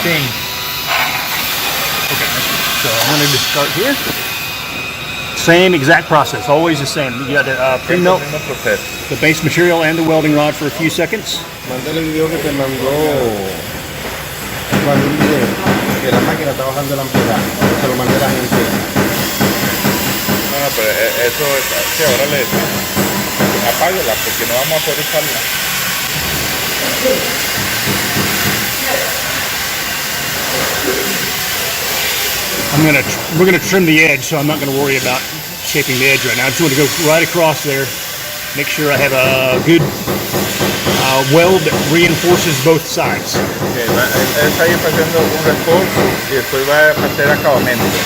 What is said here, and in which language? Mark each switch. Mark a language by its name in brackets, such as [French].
[English] Okay, so I'm gonna just start here. Same exact process, always the same. You gotta pre-melt [Spanish] el mismo proceso. [English] the base material and the welding rod for a few seconds. [Spanish] Mándale el video que te mandó Juan, un video que la máquina está bajando la amplitud. Se lo mandé a la gente. No, pero eso es... Sí, ahora le decimos. Apáguela porque no vamos a poder usarla. [English] We're gonna trim the edge, so I'm not gonna worry about shaping the edge right now. I just want to go right across there, make sure I have a good weld that reinforces both sides. [Spanish] Okay, está ahí haciendo un recorte y después va a hacer acabamento.